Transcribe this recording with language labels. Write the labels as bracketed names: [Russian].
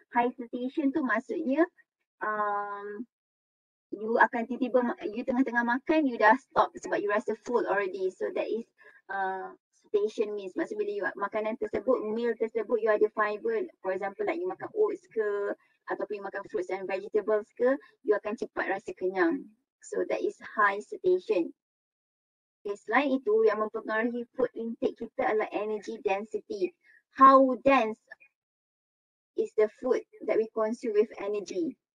[Malay] High satiation tu maksudnya you akan tiba-tiba, you tengah-tengah makan, you dah stop sebab you rasa [English] full already. So that is satiation means, [Malay] maksud bila you makanan tersebut, meal tersebut you ada fiber, [English] for example like [Malay] you makan oats ke ataupun you makan fruits and vegetables ke, you akan cepat rasa kenyang. [English] So that is high satiation. [Malay] Okay, selain itu yang mempengaruhi food intake kita adalah energy density. [English] How dense is the food that we consume with energy?